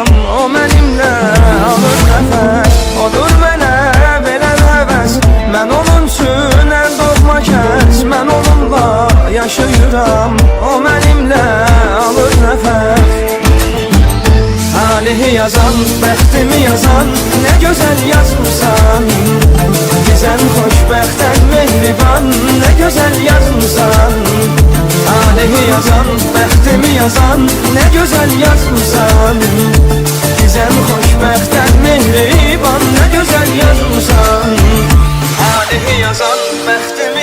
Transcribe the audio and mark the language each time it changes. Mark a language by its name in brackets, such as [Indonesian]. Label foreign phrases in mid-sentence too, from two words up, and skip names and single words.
[Azerbaijani] O mənimlə alır nəfəs, odur mənə verən həvəs. Mən onun üçün ən doğma kəs, mən onunla yaşayıram. O mənimlə alır nəfəs. Talihi yazan, bəxtimi yazan, [Turkish] ne güzel yazmışsan. [Azerbaijani] Bizən xoşbəxtən mehriban, [Turkish] ne güzel yazmışsan. [Azerbaijani] Talihi yazan, bəxtimi yazan, [Turkish] ne güzel yazmışsan. [Azerbaijani] Bizən xoşbəxtən mehriban, [Turkish] ne güzel yazmışsan. [Azerbaijani] Talihi yazan, bəxtimi